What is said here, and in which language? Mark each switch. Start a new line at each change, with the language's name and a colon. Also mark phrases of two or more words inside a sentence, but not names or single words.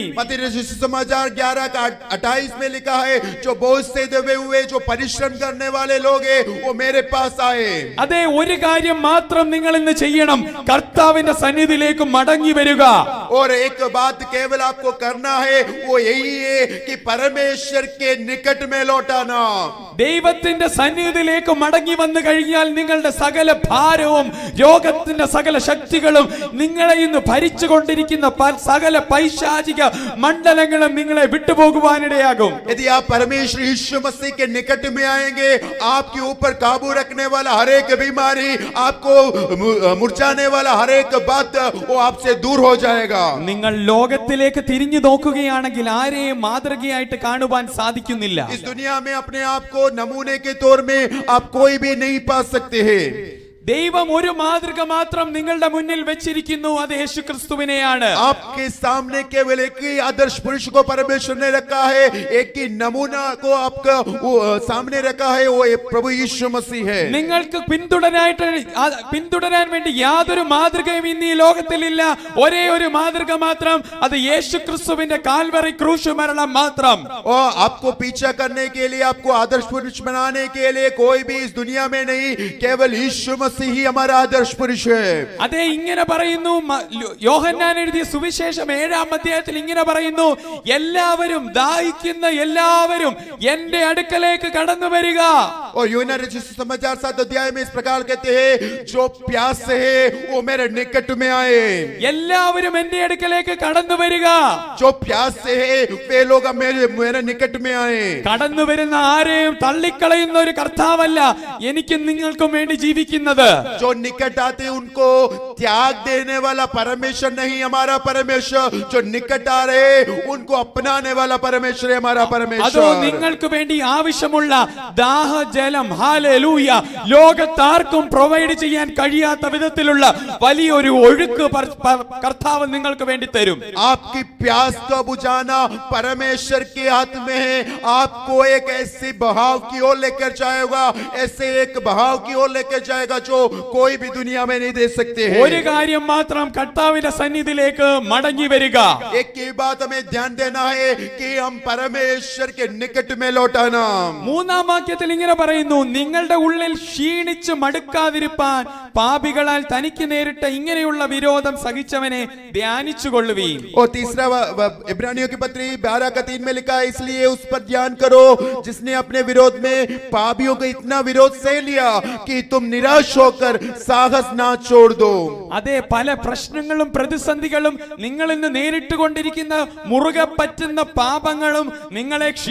Hindi: मत्ती रचित समाचार 11:28 में लिखा है, जो बोझ से दबे हुए, जो परिश्रम करने वाले लोग हैं, वो मेरे पास आए।
Malayalam: അതേ, ഒരു കാര്യം മാത്രം നിങ്ങൾ ഇന്ന് ചെയ്യണം, കർത്താവിന്റെ സന്നിധിയിലേക്ക് മടങ്ങി വരിക.
Hindi: और एक बात केवल आपको करना है, वो यही है कि परमेश्वर के निकट में लौटाना।
Malayalam: ദൈവത്തിന്റെ സന്നിധിയിലേക്ക് മടങ്ങി വന്നു കഴിഞ്ഞാൽ നിങ്ങളുടെ സകല ഭാരവും രോഗത്തിന്റെ സകല ശക്തികളും നിങ്ങളെ ഇന്ന് ഭരിച്ചുകൊണ്ടിരിക്കുന്ന സകല പൈശാചിക മണ്ഡലങ്ങളും നിങ്ങളെ വിട്ടുപോകുവാനിടയാകും.
Hindi: यदि आप परमेश्वर यीशु मसीह के निकट में आएंगे, आपके ऊपर काबू रखने वाला हर एक बीमारी, आपको मुरझाने वाला हर एक बात, वो आपसे दूर हो जाएगा।
Malayalam: നിങ്ങൾ ലോകത്തിലേക്ക് തിരിഞ്ഞു നോക്കുകയാണെങ്കിൽ ആരെയും മാതൃകയായിട്ട് കാണുവാൻ സാധിക്കുന്നില്ല.
Hindi: इस दुनिया में अपने आप को नमूने के तौर में आप कोई भी नहीं पा सकते हैं।
Malayalam: ദൈവം ഒരു മാതൃക മാത്രം നിങ്ങളുടെ മുന്നിൽ വെച്ചിരിക്കുന്നു, അത് യേശു ക്രിസ്തുവിനെയാണ്.
Hindi: आपके सामने केवल एक ही आदर्श पुरुष को परमेश्वर ने रखा है, एक ही नमूना को आपका सामने रखा है, वो प्रभु यीशु मसीह है।
Malayalam: നിങ്ങൾക്ക് പിന്തുടരാൻ വേണ്ടി യാതൊരു മാതൃകയും ഇന്ന് ഈ ലോകത്തിലില്ല. ഒരേ ഒരു മാതൃക മാത്രം, അത് യേശു ക്രിസ്തുവിന്റെ കാൽവറി ക്രൂശ് മരണം മാത്രം.
Hindi: और आपको पीछा करने के लिए, आपको आदर्श पुरुष बनाने के लिए कोई भी इस दुनिया में नहीं, केवल यीशु मसीह ही हमारा आदर्श पुरुष है।
Malayalam: അതേ, ഇങ്ങനെ പറയുന്നു യോഹന്നാൻ എഴുതിയ സുവിശേഷം 7-ാം അധ്യായത്തിൽ ഇങ്ങനെ പറയുന്നു, എല്ലാവരും ദാഹിക്കുന്ന എല്ലാവരും എന്റെ അടുക്കലേക്ക് കടന്നു വരിക.
Hindi: और यूहन्ना रचित समाचार 7 अध्याय में इस प्रकार कहते हैं, जो प्यास है वो मेरे निकट में आए।
Malayalam: എല്ലാവരും എന്റെ അടുക്കലേക്ക് കടന്നു വരിക.
Hindi: जो प्यास से है वे लोग मेरे निकट में आए।
Malayalam: കടന്നു വരുന്ന ആരെയും തള്ളിക്കളയുന്ന ഒരു കർത്താവല്ല എനിക്കും നിങ്ങൾക്കും വേണ്ടി ജീവിക്കുന്നത്.
Hindi: जो निकट आते उनको त्याग देने वाला परमेश्वर नहीं हमारा परमेश्वर, जो निकट आ रहे उनको अपनाने वाला परमेश्वर है हमारा
Malayalam: അതോ
Hindi: परमेश्वर।
Malayalam: നിങ്ങൾക്ക് വേണ്ടി ആവശ്യമുള്ള ദാഹജലം, ഹല്ലേലൂയ, ലോകത്താർക്കും പ്രൊവൈഡ് ചെയ്യാൻ കഴിയാത്ത വിധത്തിലുള്ള വലിയൊരു ഒഴുക്ക് കർത്താവ് നിങ്ങൾക്ക് വേണ്ടി തരും.
Hindi: आपकी प्यास को बुझाना परमेश्वर के हाथ में है। आपको एक ऐसी बहाव की ओर लेकर जाएगा, ऐसे एक बहाव की ओर लेकर जाएगा जो कोई भी दुनिया में नहीं दे सकते हैं।
Malayalam: ഒരു കാര്യം മാത്രം, കർത്താവിന്റെ സന്നിധിയിലേക്ക് മടങ്ങി വരിക.
Hindi: एक ही बात हमें ध्यान देना है कि हम परमेश्वर के निकट में लौटाना।
Malayalam: 3-ാം വാക്യത്തിൽ ഇങ്ങനെ പറയുന്നു, നിങ്ങളുടെ ഉള്ളിൽ ക്ഷീണിച്ച് മടുക്കാതിരിപ്പാൻ പാപികളാൽ തനിക്ക് നേരിട്ട ഇങ്ങനെയുള്ള വിരോധം സഹിച്ചവനെ ധ്യാനിച്ചുകൊള്ളുവീൻ.
Hindi: और तीसरा इब्रानियों की पत्री 12:3 में लिखा है, इसलिए उस पर ध्यान करो जिसने अपने विरोध में पापियों को इतना विरोध सह लिया कि तुम निराश होकर साहस ना छोड़ दो।
Malayalam: അതെ, പല പ്രശ്നങ്ങളും പ്രതിസന്ധികളും നിങ്ങൾ ഇന്ന് നേരിട്ടുകൊണ്ടിരിക്കുന്ന മുറുകെ പറ്റുന്ന പാപങ്ങളും നിങ്ങളെ ക്ഷീണിപ്പിച്ചേക്കാം.